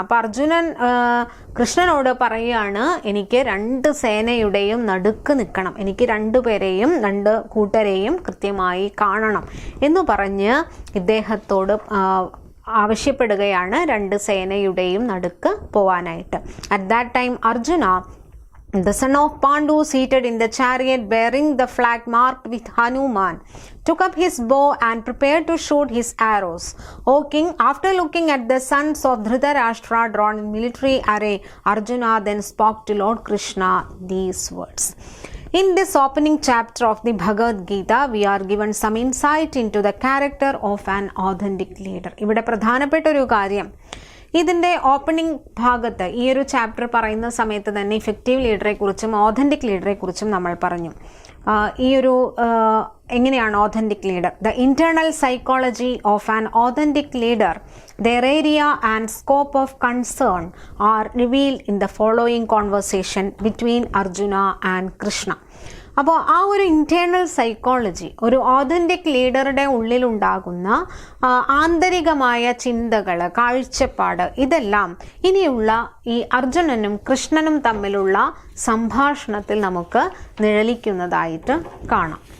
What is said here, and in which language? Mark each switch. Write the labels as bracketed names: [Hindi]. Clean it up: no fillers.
[Malayalam] അപ്പം അർജുനൻ കൃഷ്ണനോട് പറയുകയാണ്, എനിക്ക് രണ്ട് സേനയുടെയും നടുക്ക് നിൽക്കണം, എനിക്ക് രണ്ടുപേരെയും, രണ്ട് കൂട്ടരെയും കൃത്യമായി കാണണം എന്ന് പറഞ്ഞ് ഇദ്ദേഹത്തോട് ആവശ്യപ്പെടുകയാണ് രണ്ട് സേനയുടെയും നടുക്ക് പോവാനായിട്ട്. [English] at that time [Malayalam] Arjuna [English] The son of Pandu, seated in the chariot bearing the flag marked with Hanuman, took up his bow and prepared to shoot his arrows. O king, after looking at the sons of Dhritarashtra drawn in military array, Arjuna then spoke to Lord Krishna these words. In this opening chapter of the Bhagavad Gita, we are given some insight into the character of an authentic leader. [Malayalam] ഇവിടെ പ്രധാനപ്പെട്ട ഒരു കാര്യം, ഇതിൻ്റെ opening ഭാഗത്ത് ഈ ഒരു chapter പറയുന്ന സമയത്ത് തന്നെ ഇഫക്റ്റീവ് ലീഡറെ കുറിച്ചും ഓതൻറ്റിക് ലീഡറെ കുറിച്ചും നമ്മൾ പറഞ്ഞു. ഈ ഒരു എങ്ങനെയാണ് authentic leader? [English] The internal psychology of an authentic leader, their area and scope of concern are revealed in the following conversation between Arjuna and Krishna. [Malayalam] അപ്പോൾ ആ ഒരു ഇൻറ്റേർണൽ സൈക്കോളജി, ഒരു ഓതൻറ്റിക് ലീഡറുടെ ഉള്ളിലുണ്ടാകുന്ന ആന്തരികമായ ചിന്തകൾ, കാഴ്ചപ്പാട്, ഇതെല്ലാം ഇനിയുള്ള ഈ അർജുനനും കൃഷ്ണനും തമ്മിലുള്ള സംഭാഷണത്തിൽ നമുക്ക് നിഴലിക്കുന്നതായിട്ട് കാണാം.